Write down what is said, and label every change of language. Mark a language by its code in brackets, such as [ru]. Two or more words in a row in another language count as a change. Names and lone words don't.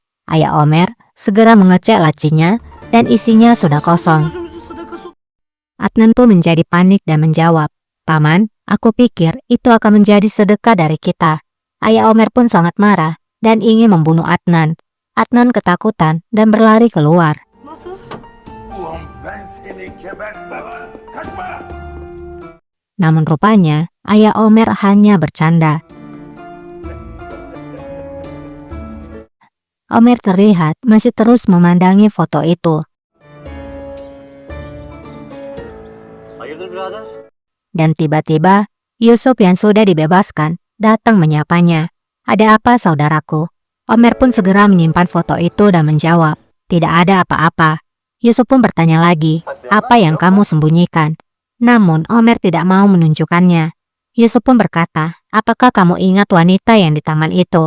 [id] Ayah Omer segera mengecek lacinya dan isinya sudah kosong. Adnan pun menjadi panik dan menjawab, "Paman, aku pikir itu akan menjadi sedekah dari kita." Ayah Omer pun sangat marah dan ingin membunuh Adnan. Adnan ketakutan dan berlari keluar. [tr] Ulan ben seni gebertmem. Kaçma! [id] Namun rupanya, Ayah Omer hanya bercanda. Omer terlihat masih terus memandangi foto itu. [tr] Hayırdır birader? [id] Dan tiba-tiba, Yusuf yang sudah dibebaskan datang menyapanya. "Ada apa, saudaraku?" Omer pun segera menyimpan foto itu dan menjawab, "Tidak ada apa-apa." Yusuf pun bertanya lagi, "Apa yang kamu sembunyikan?" Namun Omer tidak mau menunjukkannya. Yusuf pun berkata, "Apakah kamu ingat wanita yang di taman itu?"